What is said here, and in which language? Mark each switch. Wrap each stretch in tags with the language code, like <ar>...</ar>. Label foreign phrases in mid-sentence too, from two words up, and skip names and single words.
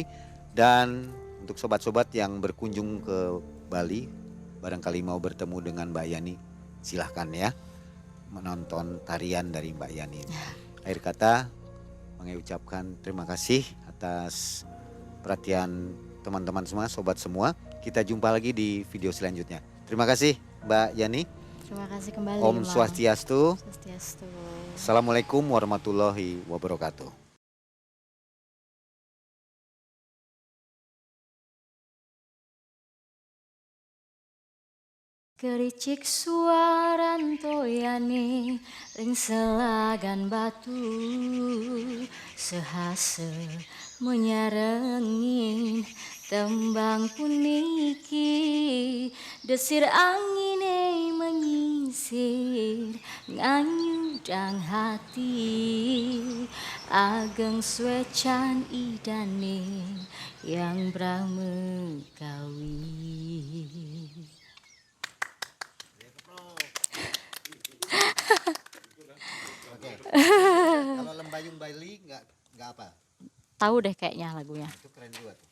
<id>Dan untuk sobat-sobat yang berkunjung ke Bali, barangkali mau bertemu dengan Mbak Yani, silahkan ya menonton tarian dari Mbak Yani. Akhir kata, Mang Ei ucapkan terima kasih atas perhatian teman-teman semua, sobat semua. Kita jumpa lagi di video selanjutnya. Terima kasih Mbak Yani. Terima kasih kembali. Om Mang. Swastiastu. Swastiastu.</id> <ar>السلام عليكم ورحمة الله وبركاته.</ar> <ban>Kericik suaran toyane ring selagan batu sehase menyarengin tembang puniki desir angine menyisir nganyudang hati ageng swecan idane yang bramegawi.</ban> <id>Oke. Kalau Lembayung Bali nggak apa? Tahu deh kayaknya lagunya. Itu keren juga tuh.</id>